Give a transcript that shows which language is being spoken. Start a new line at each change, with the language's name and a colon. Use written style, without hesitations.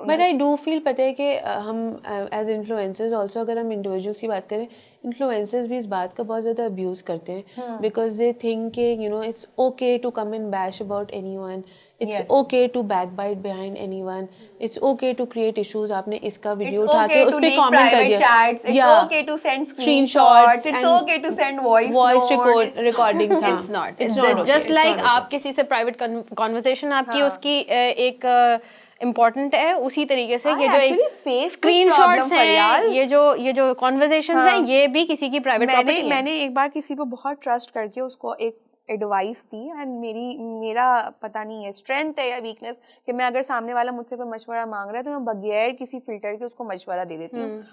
English: but I do feel پتہ ہے کہ ہم ایز انفلوئنسرز آلسو,
Urdu: اگر ہم انڈیویجولس کی بات کریں, انفلوئنسرز بھی اس بات کا بہت زیادہ ابیوز کرتے ہیں
English: Because they think کہ it's okay to come and bash about anyone, it's okay to backbite behind anyone, it's okay to create issues.
Urdu: آپ نے اس کا ویڈیو اٹھا کے اس پہ کامنٹ کر دیا,
English: it's okay to send screenshots, it's okay to send voice recordings. it's not, it's just like
Urdu: آپ کسی سے پرائیویٹ کنورسیشن آپ کی اس کی ایک امپورٹنٹ ہے, اسی طریقے سے یہ جو اسکرین شاٹس ہیں, یہ جو کانورزیشنز ہیں, یہ بھی کسی کی پرائیویٹ پراپرٹی ہے. میں نے ایک بار کسی پہ بہت ٹرسٹ کر کے اس کو ایک ایڈوائس دی, اینڈ میرا پتہ نہیں ہے اسٹرینتھ ہے یا ویکنیس کہ میں اگر سامنے والا مجھ سے کوئی مشورہ مانگ رہا ہے تو میں بغیر کسی فلٹر کے اس کو مشورہ دے دیتی ہوں.